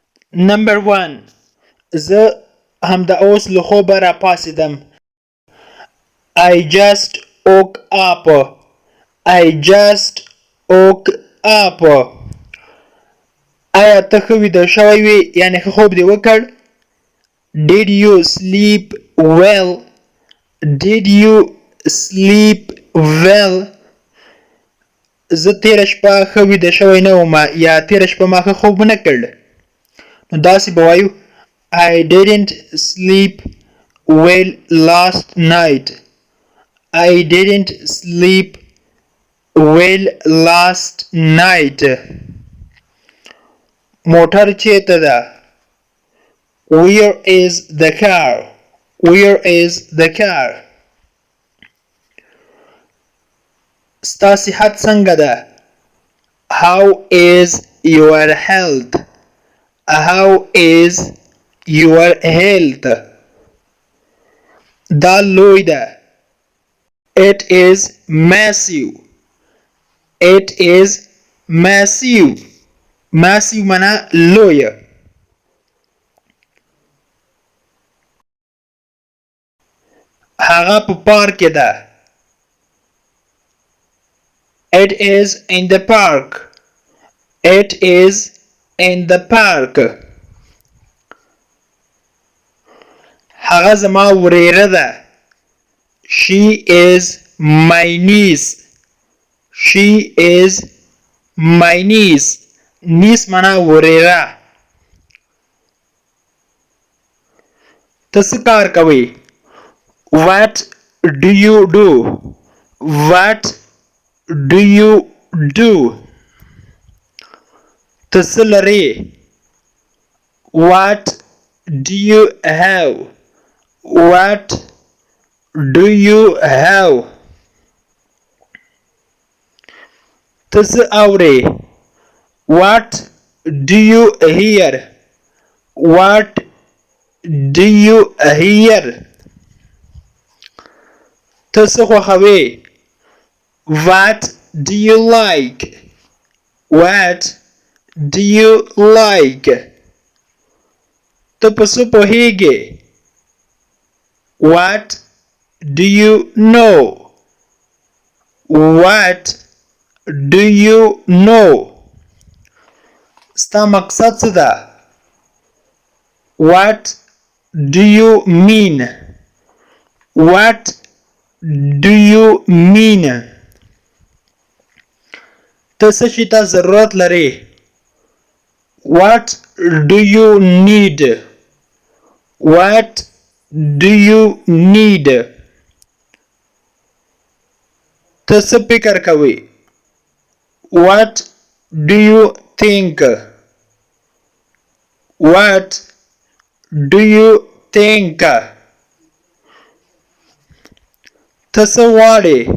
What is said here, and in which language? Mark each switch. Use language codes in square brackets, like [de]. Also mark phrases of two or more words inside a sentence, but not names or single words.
[en] Number 1. [ps] زه همدا اوس له خوبه راپاڅېدم. [en] I just woke up. I just woke up. [ps] آیا ته ښه ویده شوی وې یعنې ښه خوب دې وکړ؟ [en] Did you sleep well? Did you sleep well? [ps] زه تېره شپه ښه ویده شوی نه وم یا تېره شپه ما ښه خوب ونه کړ. نو داسې به وایو [en] I didn't sleep well last night. I didn't sleep well last night. [ps] موټر چېرته ده؟ [en] Where is the car? Where is the car? [ps] ستا صحت څنګه ده؟ [en] How is your health? How is your health? [ps] دا لوی ده. [en] It is massive. It is massive. [ps] Massive معنا لوی. هغه په پارک کې ده. [en] It is in the park. It is in the park. [ps] هغه زما وريره ده. [en] She is my niece. She is my niece. [ps] niece معنا وريره. ته څه کار کوې؟ [en] What do you do? What do you do? [ps] ته څه لرې؟ [en] What do you have? What do you have? [ps] ته څه اورې؟ [en] What do you hear? What do you hear? [ps] ته څه خوښوې؟ [en] What do you like? What do you like? [ps] ته په څه پوهېږې؟ [en] What do you know? What do you know? [ps] ستا مقصد څه ده؟ [en] What do you mean? What do you mean? [ps] ته څه شي ته ضرورت لرې؟ [en] What do you need? What do you need? [ps] ته څه فکر کوې؟ [en] What do you think? What do you think? [ps] ته څه غواړې؟